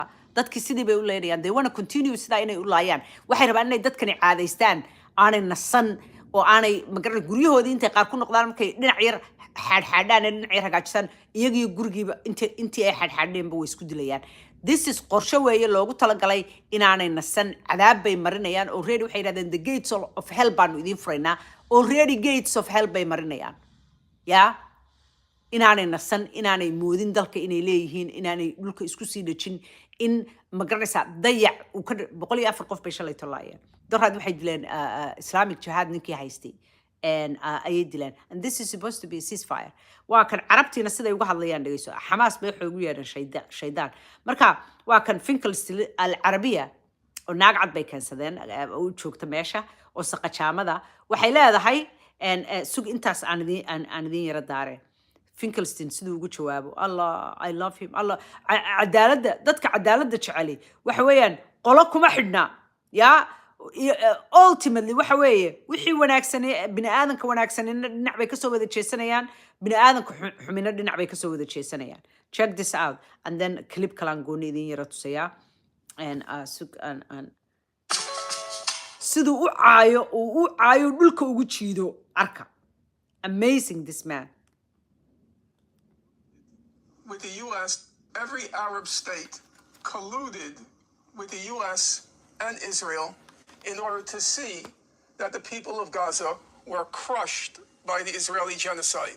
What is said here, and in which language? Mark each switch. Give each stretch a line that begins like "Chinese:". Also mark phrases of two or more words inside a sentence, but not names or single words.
Somali: dadkii sidii bay u leynayaan
English: they want to continue
Somali: sidaa inay u laayaan waxay rabaan inay dadkani caadaystaan aanay nasan oo aanay magaran guryahoodii intay qaar ku noqdaan markay dhinac yar xaadxaadhaan ee dhinac yar hagaajisaan iyagiyo gurigiiba intii ay xaadxaadheenba way isku dilayaan
English: this is
Somali: qorshe weeye loogu talagalay inaanay nasan cadaab bay marinayaan already waxay yidhahdeen
English: the gates of hell
Somali: baanu idiin furaynaa already
English: gates of hell
Somali: bay marinayaan yaa inaanay nasan inaanay moodin dalka inay leeyihiin inaanay dhulka isku sii dhejin in magaranaysaa dayac uu ka 104 qof bay shalay tolaayeen daraad waxay dileen
English: islamic jihad
Somali: ninkii haystay ayay dileen
English: and this is supposed to be a ceasefire
Somali: waa kan carabtiina siday uga hadlayaan dhageyso Hamas bay waxay ugu yeedhan shaydaan marka waa kan Finklestein al-Arabiya oo naag cad bay keensadeen oo joogta meesha oo saqajaamada waxay leedahay sug intaas aan idin yara daareen Finklestein sidoo ugu jawaabo Allah
English: I love him
Somali: Allah cadaaladda dadka cadaaladda jeceli waxa weeyaan qolo kuma xidhna yaa ultimately waxa weeye wixii wanaagsan bini aadanka wanaagsan dhinac bay ka soo wada jeesanayaan bini aadanka xumina dhinac bay ka soo wada jeesanayaan
English: check this out and then clip
Somali: kalan gooni idin yara tusaya and sidoo u caayo dhulka ugu jiido arka
English: amazing this man with the US, every Arab state colluded with the US and Israel in order to see that the people of Gaza were crushed by the Israeli genocide.